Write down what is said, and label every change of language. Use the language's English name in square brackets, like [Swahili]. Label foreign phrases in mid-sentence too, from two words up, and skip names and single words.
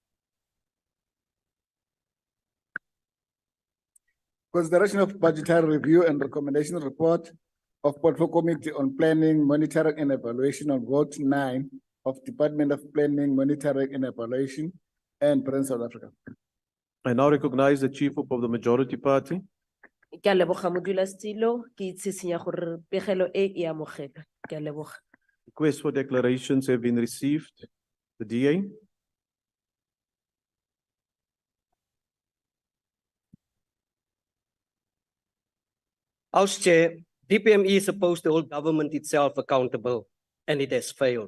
[English] Consideration of budgetary review and recommendation report of Portfolio Committee on Planning, Monitoring and Evaluation on Vote 9 of Department of Planning, Monitoring and Evaluation and Prince South Africa. I now recognize the Chief Whip of the Majority Party. [Tswana] Ke a leboga modulasetulo, ke itshisinya gore pegelo e e amogelwa. Ke a leboga. [English] Requests for declarations have been received. The DA. House Chair, DPME is supposed to hold government itself accountable, and it has failed.